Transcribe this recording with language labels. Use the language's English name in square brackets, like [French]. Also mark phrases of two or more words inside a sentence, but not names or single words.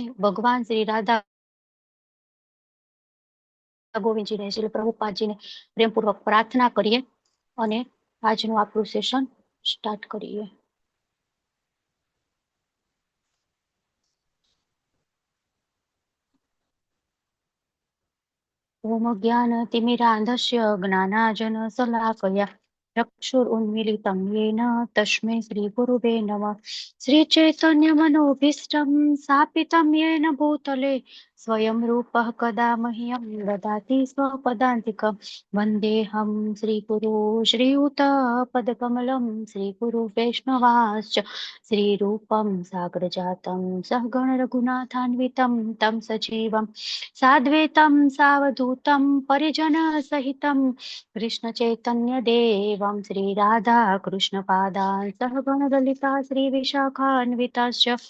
[Gujarati] ભગવાન શ્રી રાધા ગોવિંદજીને, શ્રી પ્રભુપાદજીને પ્રેમપૂર્વક પ્રાર્થના કરીએ અને આજનું આપણું [English] session start [Gujarati] કરીએ. [Sanskrit] ओम ज्ञानतिमिरांधस्य ज्ञानाजन शलाकया ચક્ષુરુન્મીલિतं येन तस्मै श्रीगुरुवे नमः. श्रीचैतन्यमनोभीष्टं स्थापितं येन भूतले स्वयं रूपः कदा मह्यं ददाति स्वपदान्तिकं. वन्देऽहं श्रीगुरु श्रीयुतपदकमलं श्रीगुरु वैष्णवाश्च श्रीरूपं साग्रजातं सहगण रघुनाथान्वितं तं सजीवं साद्वैतं सावधूतं परिजनसहितं कृष्ण चैतन्य देवं श्री राधा कृष्ण पादान् सहगण ललिता श्री विशाखान्विताश्च.